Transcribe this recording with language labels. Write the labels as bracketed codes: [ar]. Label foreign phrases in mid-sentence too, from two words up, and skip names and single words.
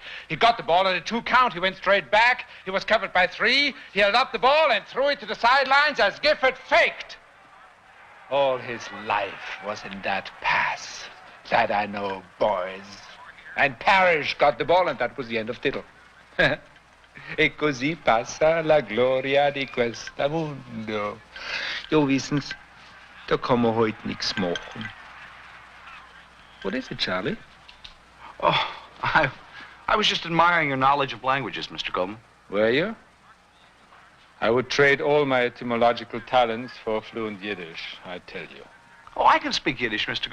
[en] He got the ball on a 2 count. He went straight back. He was covered by 3. He held up the ball and threw it to the sidelines as Gifford faked. All his life was in that pass. That I know, boys. And Parrish got the ball, and that was the end of Tittle. [it] E così passa la gloria di questo mondo. [de] Jo wissens, da kann man heute nichts machen. [en] What is it, Charlie? Oh, I was just admiring your knowledge of languages, Mr. Goldman. Were you? I would trade all my etymological talents for fluent Yiddish, I tell you. Oh, I can speak Yiddish, Mr.